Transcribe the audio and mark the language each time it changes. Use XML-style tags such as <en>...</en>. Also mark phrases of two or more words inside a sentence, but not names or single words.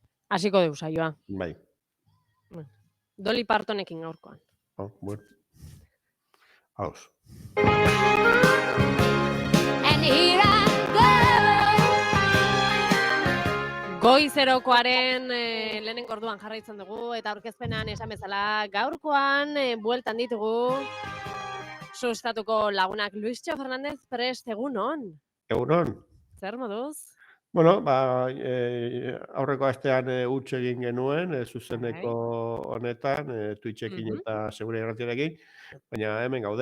<eu>Hasiko deus saioa. Bai. Dolly Partonekin gaurkoan. Bueno. Aos.</eu> <en>And here I go.</en> <eu>Goizerokoaren lehenengo orduan jarraitzen dugu eta aurkezpenan esan bezala gaurkoan bueltan ditugu sustatuko lagunak. Luistxo Fernandez prest, egunon? Egunon. Zer moduz? Bueno, aurreko astean huts egin genuen, zuzeneko honetan, Twitchekin eta Segure Irratiarekin, baina hemen gaude.</eu>